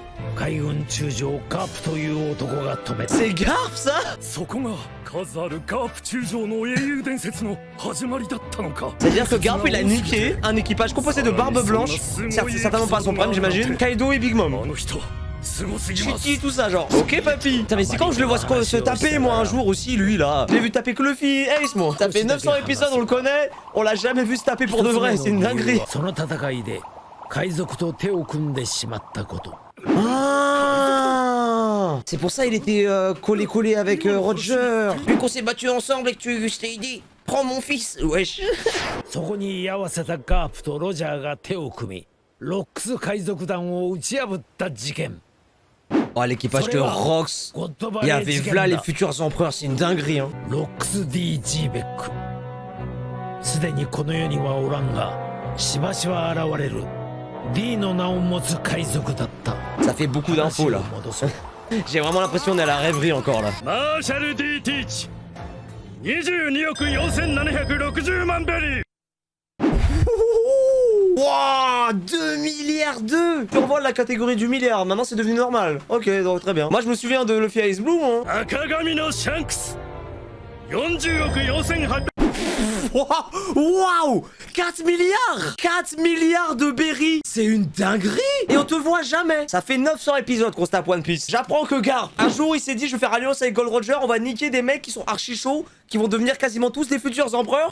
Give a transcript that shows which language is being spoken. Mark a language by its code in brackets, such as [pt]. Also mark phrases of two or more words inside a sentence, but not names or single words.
[ja] 海軍中将ガープという男が止めた。 [fr] C'est Garp ça? [ja] そこが数あるガープ中将の英雄伝説の始まりだったのか。 [fr] C'est-à-dire que Garp il a niqué un équipage composé de Barbe Blanche, certainement pas son problème j'imagine, Kaido et Big Mom. [ja] あの人すごすぎます。 [fr] Chiki, tout ça, genre. Ok, papy. Putain, mais c'est quand je le vois se taper, moi, un jour aussi, lui, là. Je l'ai vu taper que Luffy Ace, moi. Ça fait 900 épisodes, on le connaît. On l'a jamais vu se taper pour de vrai, c'est une dinguerie. [ja] その戦いで海賊と手を組んでしまったこと。 [fr] Ah, c'est pour ça il était collé avec Roger. Vu qu'on s'est battu ensemble et que je t'ai dit, prends mon fils, wesh. [ja] そこに居合わせたガープとロジャーが手を組み、ロックス海賊団を打ち破った事件。 [fr] Oh, l'équipage de Rox. Il y avait Vla les futurs empereurs, c'est une dinguerie, hein. [ja] ロックス D.G. ベック。すでにこの世にはおらんが、しばしば現れる D の名を持つ海賊だった。 [fr] Ça fait beaucoup d'infos là. J'ai vraiment l'impression d'être à la rêverie encore là. [ja] マーシャル D ティーチ22億4760万ベリー。 [fr] Wouah, 2 milliards 2. Tu revois la catégorie du milliard, maintenant c'est devenu normal. Ok, donc très bien. Moi je me souviens de Luffy Ice Blue, hein. [ja] 赤髪のシャンクス40億4800。 [fr] Waouh, 4 milliards 4 milliards de berry. C'est une dinguerie. Et on te voit jamais. Ça fait 900 épisodes qu'on se tape One Piece. J'apprends que Garp, un jour il s'est dit je vais faire alliance avec Gold Roger, on va niquer des mecs qui sont archi chauds, qui vont devenir quasiment tous des futurs empereurs.